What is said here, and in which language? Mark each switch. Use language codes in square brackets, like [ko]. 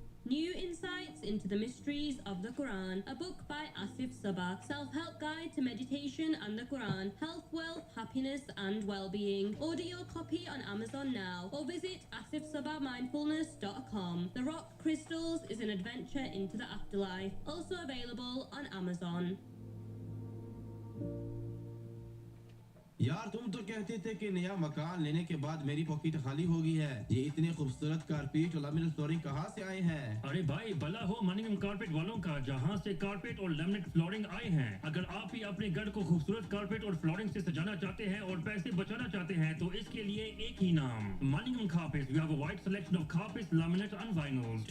[en] New insights into the mysteries of the Quran, a book by Asif Saba, self-help guide to meditation and the Quran, health, wealth, happiness and well-being. Order your copy on Amazon now or visit asifsabamindfulness.com. The Rock Crystals is an adventure into the afterlife, also available on Amazon. [hi] यार तुम तो कहते थे कि नया मकान लेने के बाद मेरी पॉकेट खाली हो गई है। ये इतने खूबसूरत कारपेट और लैमिनेट फ्लोरिंग कहाँ से आए हैं? अरे भाई भला हो मनिंगम कारपेट वालों का, जहाँ से कारपेट और लैमिनेट फ्लोरिंग आए हैं। अगर आप भी अपने घर को खूबसूरत कारपेट और फ्लोरिंग से सजाना चाहते हैं और पैसे बचाना चाहते हैं तो इसके लिए एक ही नाम, मनिंगम carpet. [en] We have a wide selection of carpets, laminate and vinyls.